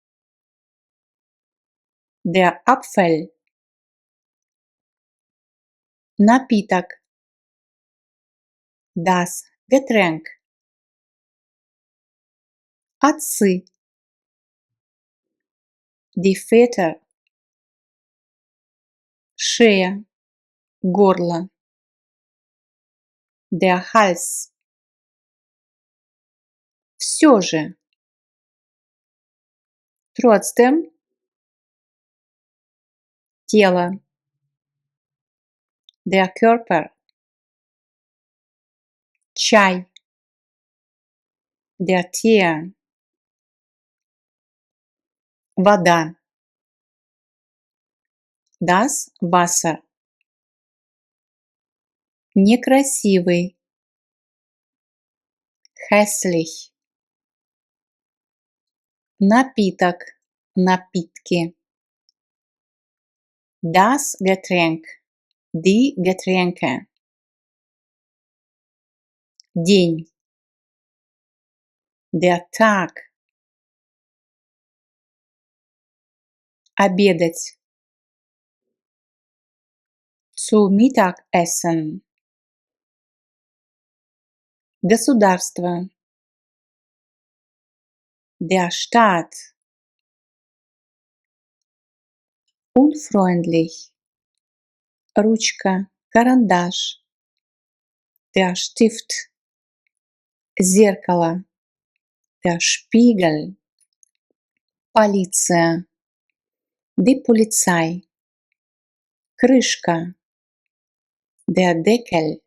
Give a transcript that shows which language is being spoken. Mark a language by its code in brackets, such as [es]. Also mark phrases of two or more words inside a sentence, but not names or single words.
[de] der Apfel, напиток, das Getränk, отцы, die Väter, [ru] шея, горло, [de] der Hals, [ru] все же, [de] trotzdem, тело, der Körper, чай, der Tee, вода, das Wasser, [ru] некрасивый, hässlich, напиток, напитки, [de] das Getränk, die Getränke, день, der Tag, обедать, zu Mittagessen, государство, der Staat, unfreundlich, [ru] ручка, карандаш, [de] der Stift, зеркало, der Spiegel, полиция, die Polizei, крышка, der Deckel,